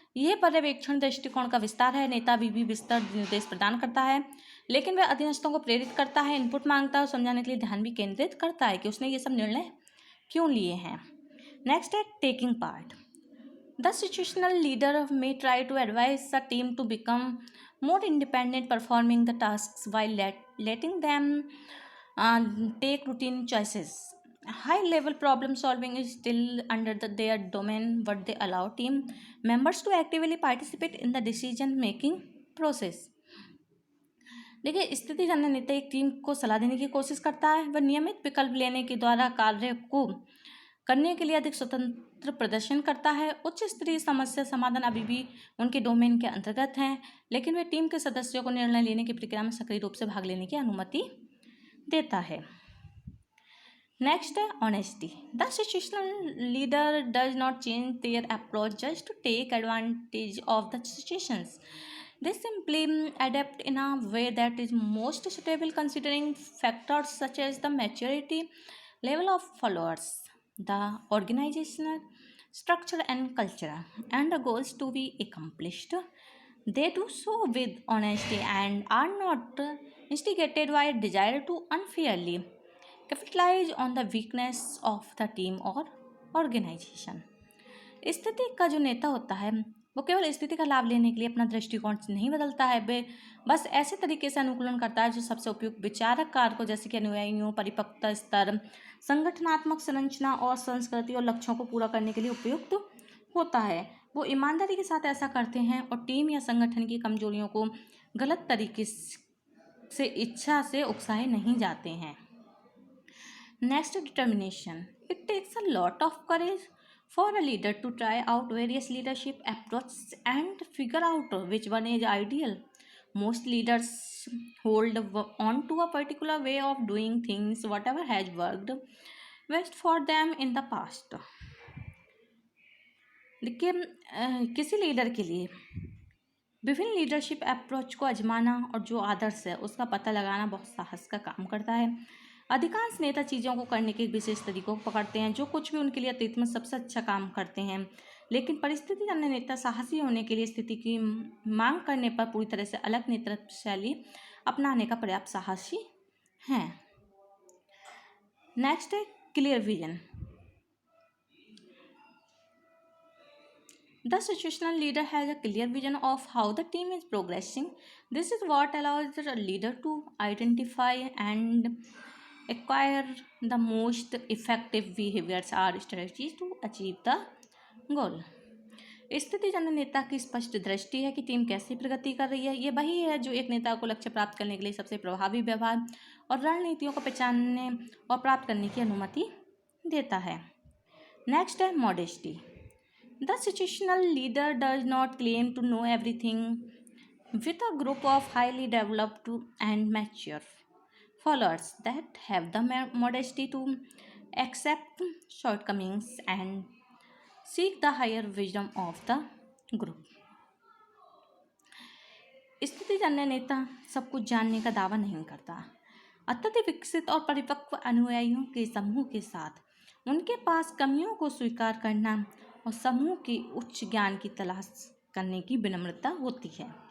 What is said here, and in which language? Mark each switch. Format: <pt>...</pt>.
<hi>यह पर्यवेक्षण दृष्टिकोण का विस्तार है. नेता भी विस्तार निर्देश प्रदान करता है, लेकिन वह अधीनस्थों को प्रेरित करता है, इनपुट मांगता है और समझाने के लिए ध्यान भी केंद्रित करता है कि उसने ये सब निर्णय क्यों लिए हैं.</hi> <en>next</en> <hi>है</hi> <en>Taking part. The situational leader may try to advise the team to become more independent performing the tasks while letting them take routine choices. High level problem solving is still under their domain, but they allow team members to actively participate in the decision making process.</en> <hi>देखिए, स्थिति जन्य नेता एक team को सलाह देने की कोशिश करता है. वह नियमित विकल्प लेने के द्वारा कार्य को करने के लिए अधिक स्वतंत्र प्रदर्शन करता है. उच्च स्तरीय समस्या समाधान अभी भी उनके डोमेन के अंतर्गत हैं, लेकिन वे टीम के सदस्यों को निर्णय लेने की प्रक्रिया में सक्रिय रूप से भाग लेने की अनुमति देता है.</hi> <en>next</en> <hi>है</hi> <en>Honesty. The situational leader does not change their approach just to take advantage of the situations. They simply adapt in a way that is most suitable considering factors such as the maturity level of followers, the organizational structure and culture, and the goals to be accomplished. They do so with honesty and are not instigated by a desire to unfairly capitalize on the weakness of the team or organization.</en> <hi>स्थिति का जो नेता होता है वो केवल स्थिति का लाभ लेने के लिए अपना दृष्टिकोण नहीं बदलता है, वे बस ऐसे तरीके से अनुकूलन करता है जो सबसे उपयुक्त विचारक कारकों जैसे कि अनुयायियों, परिपक्वता स्तर, संगठनात्मक संरचना और संस्कृति और लक्ष्यों को पूरा करने के लिए उपयुक्त होता है. वो ईमानदारी के साथ ऐसा करते हैं और टीम या संगठन की कमजोरियों को गलत तरीके से इच्छा से उकसाए नहीं जाते हैं.</hi> <en>Next, determination. It takes a lot of courage for a leader to try out various leadership approaches and figure out which one is ideal. Most leaders hold on to a particular way of doing things, whatever has worked best for them in the past.</en> <hi>देखिए, किसी leader के लिए विभिन्न leadership approach को आजमाना और जो आदर्श है उसका पता लगाना बहुत साहस का काम करता है. अधिकांश नेता चीज़ों को करने के विशेष तरीकों को पकड़ते हैं जो कुछ भी उनके लिए अतीत में सबसे अच्छा काम करते हैं, लेकिन परिस्थिति जन्य नेता साहसी होने के लिए स्थिति की मांग करने पर पूरी तरह से अलग नेतृत्व शैली अपनाने का पर्याप्त साहसी हैं.</hi> <en>next</en> <hi>है</hi> <en>Clear vision. The situational leader has a clear vision of how the team is progressing. This is what allows the leader to identify and acquire the most effective behaviors or strategies to achieve the goal.</en> <hi>स्थिति जन्य नेता की स्पष्ट दृष्टि है कि team कैसे प्रगति कर रही है. ये वही है जो एक नेता को लक्ष्य प्राप्त करने के लिए सबसे प्रभावी व्यवहार और रणनीतियों को पहचानने और प्राप्त करने की अनुमति देता है.</hi> <en>next</en> <hi>है</hi> <en>Modesty. The situational leader does not claim to know everything. With a group of highly developed and mature followers that have the modesty to accept shortcomings and seek the higher wisdom of the group.</en> <hi>स्थितिजन्य नेता सब कुछ जानने का दावा नहीं करता. अत्यधिक विकसित और परिपक्व अनुयायियों के समूह के साथ उनके पास कमियों को स्वीकार करना और समूह की उच्च ज्ञान की तलाश करने की विनम्रता होती है.</hi>